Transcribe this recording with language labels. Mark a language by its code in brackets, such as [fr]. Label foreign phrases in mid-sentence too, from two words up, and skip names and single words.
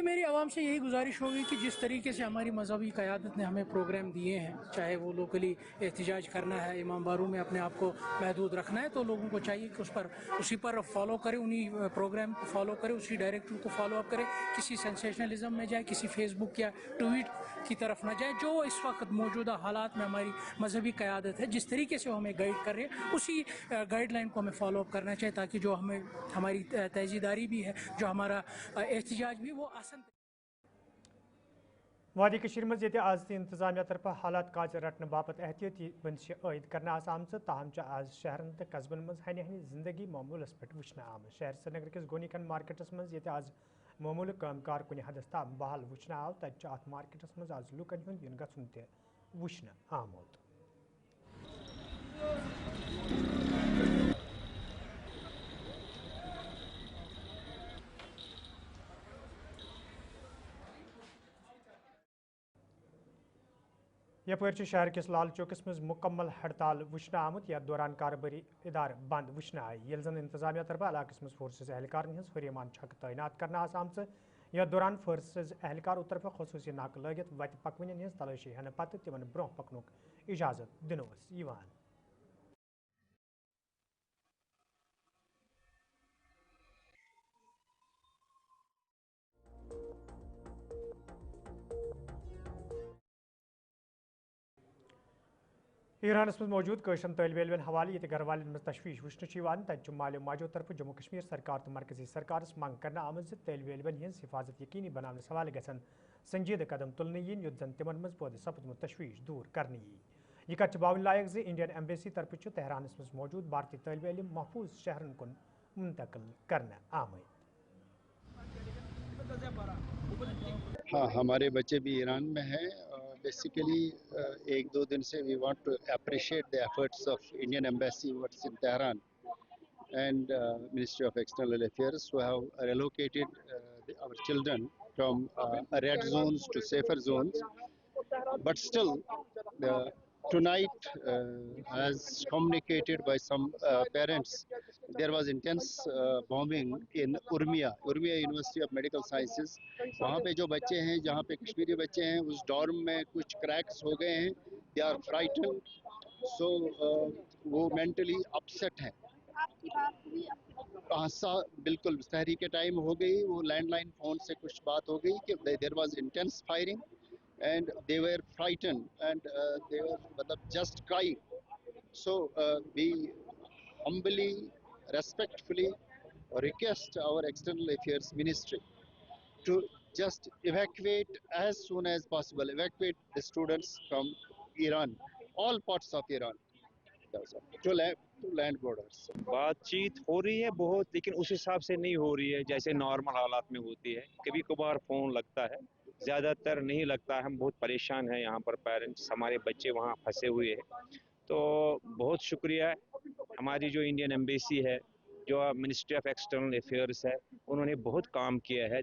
[hi] मेरी आवाम से यही गुजारिश होगी कि जिस तरीके से हमारी मजहबी क़यादत ने हमें प्रोग्राम दिए हैं, चाहे वो लोकली एहतिजाज करना है, इमाम बारू में अपने आप को महदूद रखना है, तो लोगों को चाहिए कि उसी पर फॉलो करें, उन्हीं प्रोग्राम को फॉलो करें, उसी डायरेक्टिव को फॉलो अप करें, किसी सेंसेशनलिज्म में जाए, किसी फेसबुक या ट्वीट की तरफ न जाए। जो इस वक्त मौजूदा हालात में हमारी मजहबी क़यादत है, जिस तरीके से वो हमें गाइड कर रहे हैं, उसी गाइडलाइन को हमें फॉलो अप करना चाहिए, ताकि जो हमारी तेज़ीदारी भी है, जो हमारा एहतिजाज भी, वो आसान। [ks] वादी कशीर मज ये आज इंतजामिया तरफ हालात काज रटने बापत एहतियाती बंदिश आयद करना आम ताहम आज शहरन तो कस्बन मज हनि हनि जिंदगी मामूलस पे वुचन आम। शहर श्रीनगर किस गोनीकन मार्केटस मज ये आज मामूल कामकार कुन हदस ताम बहाल वुचन आव तत अत मार्केटस मज आज लूकन हुंद इन गछुन ते वुचन आमुत। यपर शहर किस लाल चौकस मज मुकम्मल हड़ताल वुचन आमुत। यथ दौरान कारोबारी इदार बंद वुचन आई, यल जन इंतजामिया तरफ इलाकस मज फोर्सेस एहलकार हज हुरियमान छक तैनात करना आम। यथ दौरान फोर्सेस एहलकार तरफ खसूसी नाक लगित वत पकवन हज तलाशी हन पत तिमन ब्रोह पकनुक इजाजत दिनोस यिवान। ईरानस मज मौजूद कशरन तलब इलमन हवाले ये घर वालन मज तशवीश वुचन तत मालियो माजो तरफ जम्मू कश्मीर सरकार तो मरकजी सरकारस मंग करना आमज तलब इलमन हज हिफाजत यकीनी बनाने हवाले गसन संजीद कदम तुलने यीन युत जन तिमन मज पौध सपदमुत तशवीश दूर करने यह कत बावन लायक जे इंडियन एम्बेसी तरफ तेहरानस मज मौजूद भारतीय तलब इलम महफूज शहरन कुन मुंतकिल करना आमद। [hi] हाँ, हमारे बच्चे भी ईरान में हैं। [en] बेसिकली [hi] एक दो दिन से [en] we want to appreciate the efforts of Indian Embassy what's in Tehran and Ministry of External Affairs who have relocated our children from red zones to safer zones. But still, tonight, as communicated by some parents, there was intense bombing in Urmia University of Medical Sciences. [hi] वहाँ पे जो बच्चे हैं, जहाँ पे कश्मीरी बच्चे हैं, उस डॉर्म में कुछ क्रैक्स हो गए हैं. [en] They are frightened, so [hi] वो mentally upset हैं. हादसा बिल्कुल सहरी के टाइम हो गई, वो लैंडलाइन फोन से कुछ बात हो गई कि [en] there was intense firing and they were frightened and they were [hi] मतलब [en] just crying. so we humbly, respectfully request our External Affairs Ministry to just evacuate as soon as possible, evacuate the students from Iran, all parts of Iran, to land borders. [hi] बातचीत हो रही है बहुत, लेकिन उस हिसाब से नहीं हो रही है जैसे नॉर्मल हालात में होती है। कभी कभार फ़ोन लगता है, ज़्यादातर नहीं लगता है। हम बहुत परेशान हैं यहाँ पर, पेरेंट्स, हमारे बच्चे वहाँ फंसे हुए हैं। तो बहुत शुक्रिया हमारी जो इंडियन एम्बेसी है, जो मिनिस्ट्री ऑफ एक्सटर्नल अफेयर्स है, उन्होंने बहुत काम किया है।